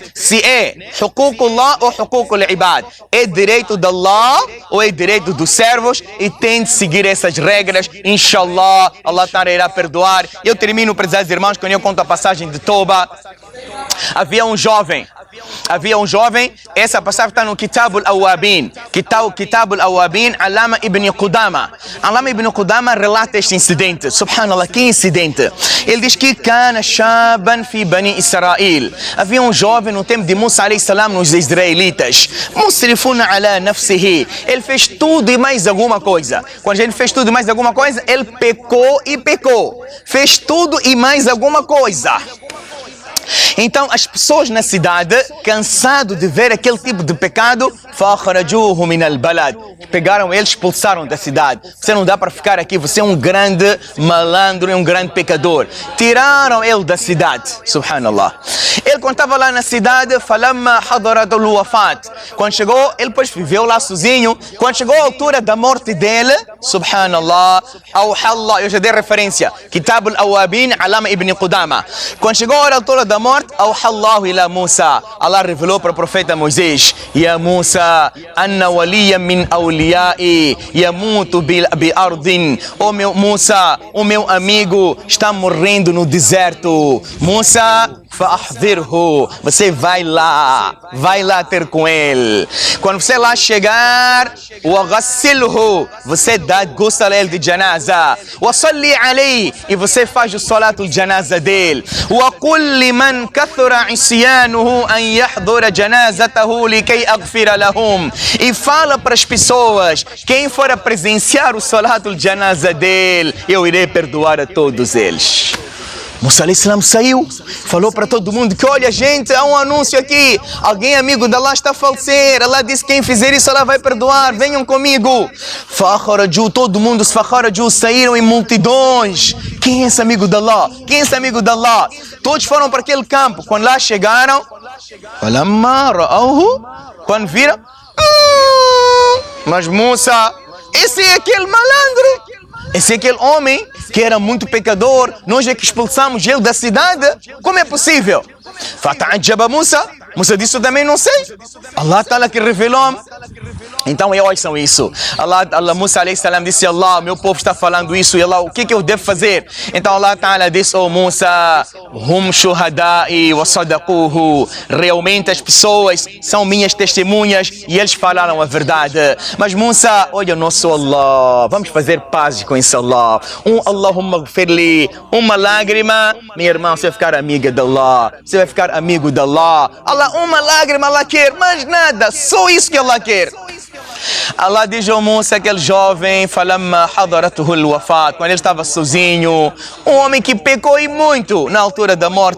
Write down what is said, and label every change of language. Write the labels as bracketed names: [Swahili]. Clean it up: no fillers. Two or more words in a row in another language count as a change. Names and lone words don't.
[Portuguese] Se é huququllah ou [Arabic] حقوق العباد. [Portuguese] É direito de Allah ou é direito dos servos, e tem de seguir essas regras. Inshallah, Allah Ta'ala irá perdoar. Eu termino, prezados irmãos, quando eu conto a passagem de Toba. Havia um jovem, essa passagem está no Kitab al-Awabin, Allama ibn Qudama. Allama ibn Qudama relata este incidente. Subhanallah, que incidente? Ele diz que [Arabic] كان شابا في بني إسرائيل. [Portuguese] Havia um jovem no tempo de Musa [Arabic] عليه السلام [Portuguese] nos israelitas. [Arabic] مسرفون على نفسه. [Portuguese] Ele fez tudo e mais alguma coisa. Quando a gente fez tudo e mais alguma coisa, ele pecou e pecou. Fez tudo e mais alguma coisa. Então as pessoas na cidade, cansado de ver aquele tipo de pecado, [Arabic] فَأَخْرَجُوهُ مِنَ الْبَلَدِ, [Portuguese] pegaram ele, expulsaram da cidade. Você não dá para ficar aqui, você é um grande malandro, é um grande pecador. Tiraram ele da cidade, subhanallah. Ele quando estava lá na cidade, [Arabic] فَلَمَّا حَضَرَتُ الْوَفَاةِ, [Portuguese] quando chegou, ele depois viveu lá sozinho. Quando chegou a altura da morte dele, [Arabic] سبحان الله، الله, [Portuguese] eu já dei referência, Kitab al-Awabin, Allama ibn Qudama. Quando chegou a altura da morte, [Arabic] الله إلى موسى, [Portuguese] Allah revelou para o profeta Moisés, [Arabic] يا موسى، إن وليا من أوليائي يموت بأرض. [Portuguese] Oh meu Musa, o meu amigo está morrendo no deserto. Musa, fa'ahdhirhu, você vai lá ter com ele. Quando você lá chegar, waghassilhu, você dá ghusl a ele de janaza, [Arabic] وصل عليه, [Portuguese] e você faz o [Arabic] صلاة الجنازة [Portuguese] dele, [Arabic] وقل لمن من كثر عصيانه أن يحضر جنازته لكي أغفر لهم. [Portuguese] E fala para as pessoas, quem for a presenciar o [Arabic] صلاة الجنازة [Portuguese] dele, eu irei perdoar a todos eles. Musa [Arabic] عليه السلام [Portuguese] saiu, falou para todo mundo que olha gente, há um anúncio aqui, alguém amigo de Allah está a falecer, Allah disse quem fizer isso Allah vai perdoar, venham comigo. Fakharaju, todo mundo se fakharaju, saíram em multidões. Quem é esse amigo de Allah? Quem é esse amigo de Allah? Todos foram para aquele campo, quando lá chegaram, quando viram, mas Musa, esse é aquele malandro. Esse é aquele homem que era muito pecador, nós é que expulsamos ele da cidade. Como é possível? [Arabic] فتعجب موسى. [Portuguese] Musa disse, eu também não sei. [Arabic] الله تعالى [Portuguese] que revelou-me. Então ouçam isso. Musa [Arabic] عليه السلام [Portuguese] disse, Allah, meu povo está falando isso. E Allah, o que eu devo fazer? Então [Arabic] الله تعالى [Portuguese] disse, oh Musa, [Arabic] هم شهدائي وصدقوه. [Portuguese] Realmente as pessoas são minhas testemunhas e eles falaram a verdade. Mas Musa, olha nosso Allah, vamos fazer paz com esse Allah. [Arabic] اللهم اغفر لي, [Portuguese] uma lágrima, minha irmã, você vai ficar amiga de Allah. Você vai ficar amigo de Allah. Allah, uma lágrima Allah quer, mas nada, só isso que Allah quer. Allah diz ao Musa, aquele jovem, [Arabic] فلما حضرته الوفاة, [Portuguese] quando ele estava sozinho, um homem que pecou e muito na altura da morte.